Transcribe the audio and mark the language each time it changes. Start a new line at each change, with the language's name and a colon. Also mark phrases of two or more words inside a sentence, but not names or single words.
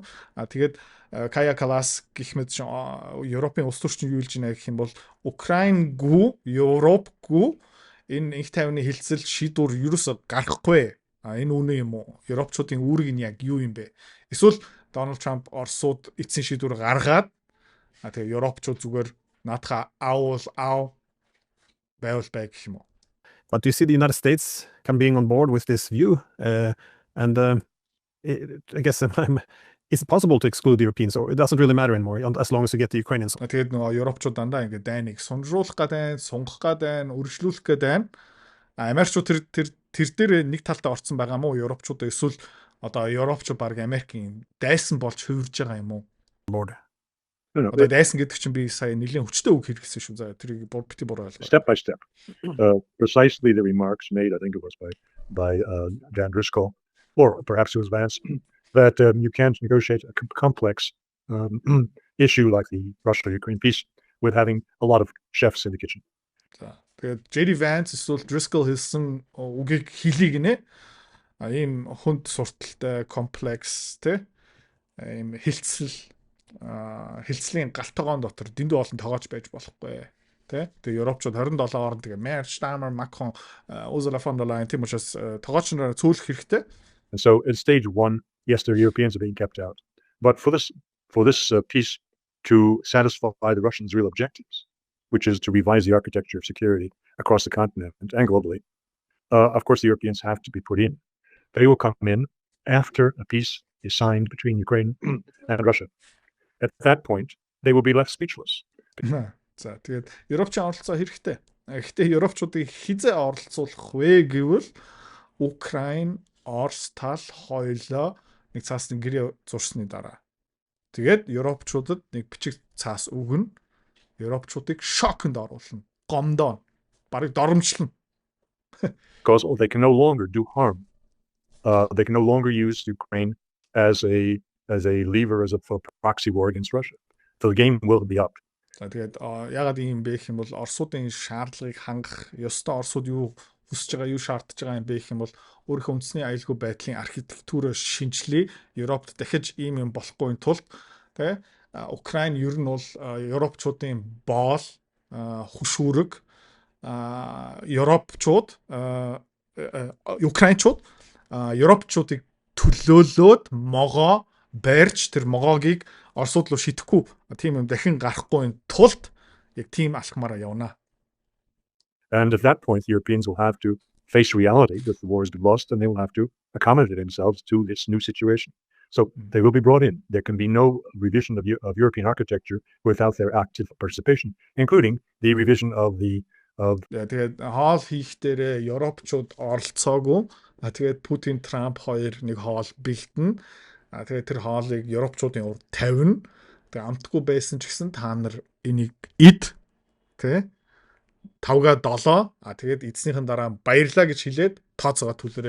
Mongolian: Тэгээд Кая Калас гэх мэт Европын улс төрчин юу хэлж байна гэх юм бол Украингүү, Европгүй энэ инх тайвны хэлцэл шийдвэр ерөөсө гарахгүй. Энэ үнэ юм уу? Европчуудын үүрэг нь яг юу юм бэ? Эсвэл Дональд Трамп Оросууд эцсийн шийдвэр гаргаад тэгээ Европчууд зүгээр наадхаа аав байвал бай гэх юм уу?
English: But do you see the United States being on board with this view? I guess it's possible to exclude the Europeans, or it doesn't really matter anymore as long as you get the Ukrainians.
Mongolian: Тэгээд нөгөө Европчууд дандаа ингэ дайныг сунжруулах гэдэг, сунгах гэдэг, үргэлжлүүлэх гэдэг. Америкчууд тэр дээр нэг талдаа орцсон байгаа мó Европчууд эсвэл одоо Европчууд баг Америкийн дайсан болж хувирж байгаа юм уу? Одоо дайсан гэдэг чинь би сая нэлийн хүчтэй үг хэрэгсэн шүү. За тэрийг бити буруу ойлгоо.
English: Step by step. Precisely the remarks made, I think it was by Dan Driscoll, or perhaps it was Vance, that you can't negotiate a complex issue like the Russia-Ukraine peace with having a lot of chefs in the kitchen.
Mongolian: За тэгээд Jerry Vance эсвэл Driscoll хэлсэн үгийг хэлийг нэ ийм хүнд сурталтай комплекс те ийм хилцлийн галтгоон дотор дэндүү олон тоогооч байж болохгүй те. Тэгээ Европчууд 27 орн тэгээ Merkel, Steinmeier, Macron, Ursula von der Leyen тийм учраас тоогооч нараа цөөлөх хэрэгтэй.
English: And so at stage 1, yes, the Europeans are being kept out, but for this peace to satisfy the Russians' real objectives, which is to revise the architecture of security across the continent and globally, of course, the Europeans have to be put in. They will come in after a peace is signed between Ukraine and Russia. At that point, they will be left speechless.
Mongolian: За тэгээд Европчийн оролцоо хэрэгтэй. Гэхдээ Европчуудыг хизээ оролцуулах вэ гэвэл Украин, Орос тал хоёлоо нэг цаасны гэрээ зурсны дараа. Тэгээд Европчуудад нэг бичиг цаас өгнө. Европчуудыг шокнд оруулна. Гомдоо. Барыг доромжлно.
English: Because they can no longer do harm. They can no longer use Ukraine as a lever, as a proxy war against Russia. So the game will be up.
Mongolian: За тэгээд ягаад ийм бэ гэх юм бол Оросуудын шаардлагыг хангах ёстой Оросууд юу хүсэж байгаа, юу шаардж байгаа юм бэ гэх юм бол өөрийнхөө үндэсний аюулгүй байдлын архитектурыг шинжилээ. Европт дахиж ийм юм болохгүй тулд тэ Украин ер нь бол Европчуудын боол хөшүүрэг Европчууд Украинчууд Европчуудыг төлөөлөөд могоо байрч тэр могоогийг Оросууд руу шидэхгүй тийм юм дахин гарахгүй тулд яг тийм алхмаараа явна.
English: And at that point, the Europeans will have to face reality that the war has been lost, and they will have to accommodate themselves to this new situation. So they will be brought in. There can be no revision of European architecture without their active participation, including the revision of the
Mongolian: тэгээд хоол хийх дээрээ Европчууд оролцоогүй. Тэгээд Путин, Трамп хоёр нэг хоол бэлтэн. Тэгээд тэр хоолыг Европчуудын урд тавина. Тэгээд амтгүй байсан ч гэсэн та нар энийг ид тэ 5-7 тэгээд эцсийнхэн дараа баярлаа гэж хэлээд тооцоогоо төлөөрэй.